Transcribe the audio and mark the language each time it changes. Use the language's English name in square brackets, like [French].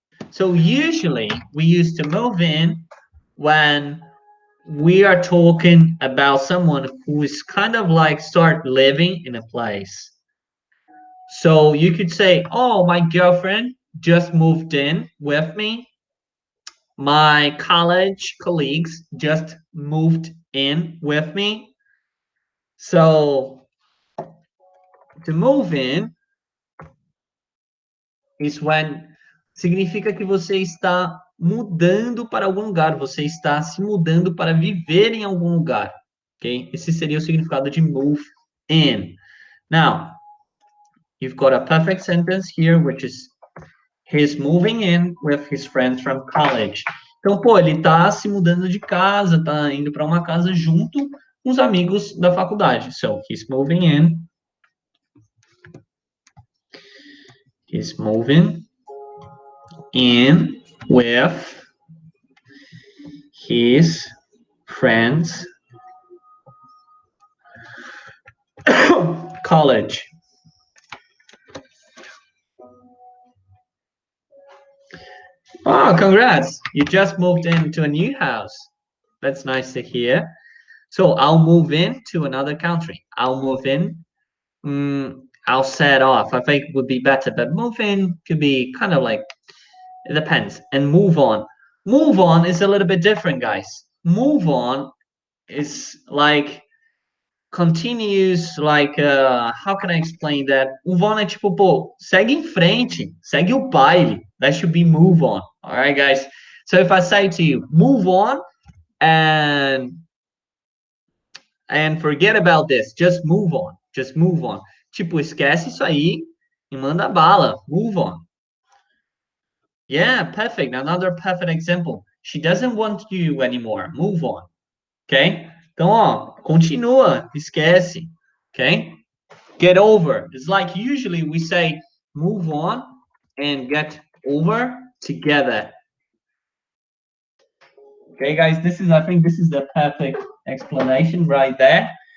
[English] So usually we use to move in when we are talking about someone who is kind of like start living in a place. So you could say, "Oh, my girlfriend just moved in with me. My college colleagues just moved in with me." So to move in is when [Portuguese] significa que você está mudando para algum lugar, você está se mudando para viver em algum lugar, ok? Esse seria o significado de move in. [English] Now, you've got a perfect sentence here, which is he's moving in with his friends from college. [Portuguese] Então, pô, ele tá se mudando de casa, tá indo para uma casa junto uns amigos da faculdade. [English] So, he's moving in. He's moving in with his friends college. Oh, congrats. You just moved into a new house. That's nice to hear. So I'll move in to another country. I'll move in. I'll set off. I think would be better, but move in could be kind of like, it depends. And move on. Move on is a little bit different, guys. Move on is like continues, like, how can I explain that? [Portuguese] Move on é tipo, pô, segue em frente, segue o baile. [English] That should be move on. All right, guys. So if I say to you, move on and forget about this, just move on. Just move on. [Portuguese] Tipo, esquece isso aí e manda bala. [English] Move on. Yeah, perfect. Another perfect example. She doesn't want you anymore. Move on. Ok? [Portuguese] Então, ó, continua, esquece. [English] Ok? Get over. It's like usually we say move on and get over together. Okay, guys, I think this is the perfect explanation right there.